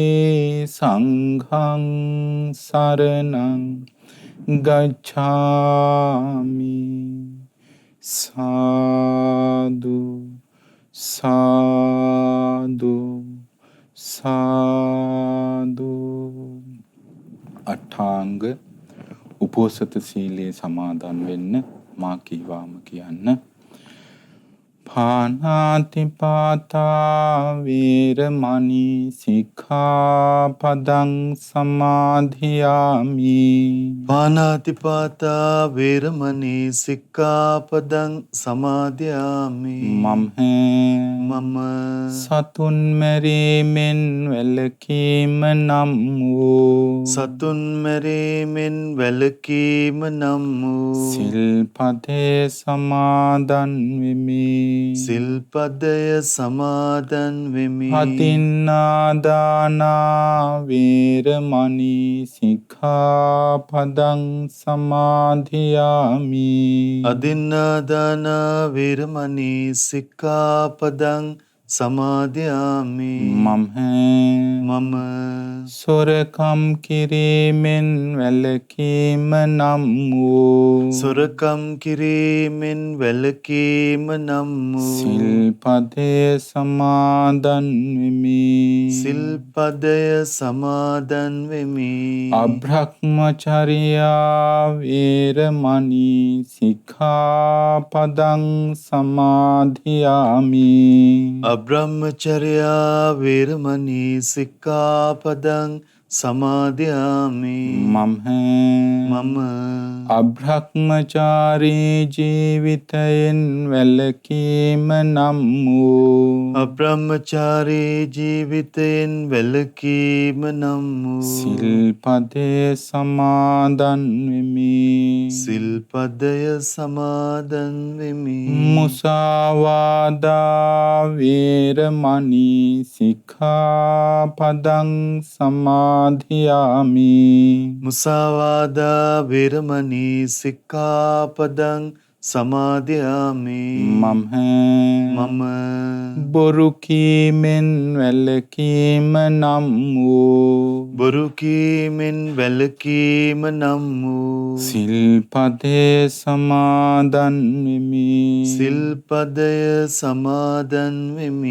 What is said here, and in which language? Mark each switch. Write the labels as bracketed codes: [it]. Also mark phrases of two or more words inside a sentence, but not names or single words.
[pi] සංඝං සරණං ගච්ඡාමි [si] සාදු සාදු සාදු අටාංග උපෝසත සීලයේ සමාදන් වෙන්න මා කීවාම කියන්න. [pi] පාණාතිපාතා වේරමණී සික්ඛාපදං සමාදියාමි. පානාතිපාතා වේරමණී සික්ඛාපදං සමාදියාමි. [si] මම සතුන් මැරීමෙන් වැළකීම නම් වූ සතුන් මැරීමෙන් වැළකීම නම් වූ සිල්පදේ සමාදන් වෙමි. සිල්පදය සමාදන් වෙමි. [pi] අතින්නාදානා වේරමණී සික්ඛාපදං සමාදියාමි. අදින්නාදානා වේරමණී සික්ඛාපදං සමාදියාමි. [si] මම සොරකම් කිරීමෙන් වැළකීම නම් වූ සොරකම් කිරීමෙන් වැළකීම නම් වූ සිල්පදේ සමාදන් වෙමි. සිල්පදය සමාදන් වෙමි. [pi] අබ්‍රහ්මචර්යා වේරමණී සික්ඛාපදං සමාදියාමි. අබ්‍රහ්මචර්යා වේරමණී සික්ඛාපදං සමාදියාමි. [si] මම අබ්‍රහ්මචාරී ජීවිතයෙන් වැළකීම නම් වූ අබ්‍රහ්මචාරී ජීවිතයෙන් වැළකීම නම් වූ සිල්පදේ සමාදන් වෙමි. සිල්පදය සමාදන් වෙමි. [pi] මුසාවාදා වේරමණී සික්ඛාපදං සමාදියාමි. මුසාවාදා වේරමණී සික්ඛාපදං සමාදියාමි. [si] මම බොරු කීමෙන් වැළකීම නම් වූ බොරු කීමෙන් වැළකීම නම් වූ සිල්පදේ සමාදන් වෙමි. සිල්පදය සමාදන් වෙමි.